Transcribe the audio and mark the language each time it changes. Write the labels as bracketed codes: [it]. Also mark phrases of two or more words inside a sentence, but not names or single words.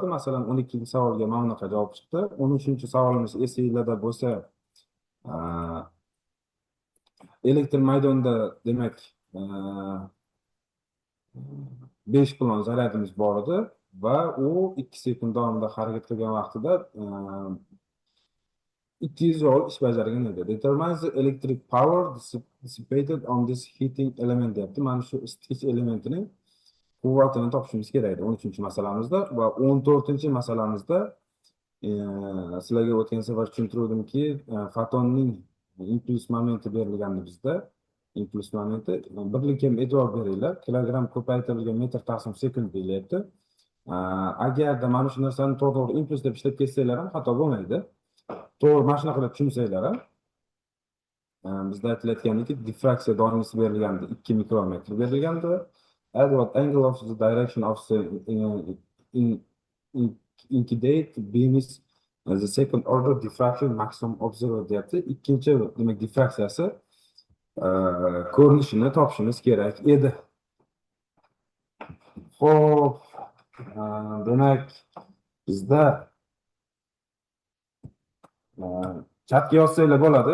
[uz] Masalan, 12-chi savolga mana bunaqa javob chiqdi. 13-chi savolimiz esinglarda bo'lsa, elektr maydonda demak 5 kulon zaryadimiz bor edi va u 2 sekund davomida harakat qilgan vaqtida 200 joule ish bajargan edi. [en] Determine the electric power dissipated on this heating element deyapti. [uz] Mana shu isitish elementining quvvatini topishimiz kerak edi 13-chi masalamizda va 14-chi masalamizda sizlarga o'tgan safar tushuntiruvdimki, fotonning impuls momenti berilgandi bizda. Impuls momenti birlikka e'tibor beringlar. Kilogramm ko'paytirilgan metr taqsim sekund deyilyapti. Agarda mana shu narsani to'g'ri impuls deb ishlab ketsanglar ham xato bo'lmaydi. To'g'ri mana shunaqa qilib tushunsanglar ham. Bizda aytilayotganiki, diffraksiya doirasi berilgandi, 2 mikrometr berilgandi. [en] At what angle of the direction of the incandescent beam is the second order diffraction maximum observed deyapti. [uz] Ikkinchi demak diffraksiyasi ko'rinishini topishimiz kerak edi. Xo'p, demak bizda chatga yozsanglar bo'ladi.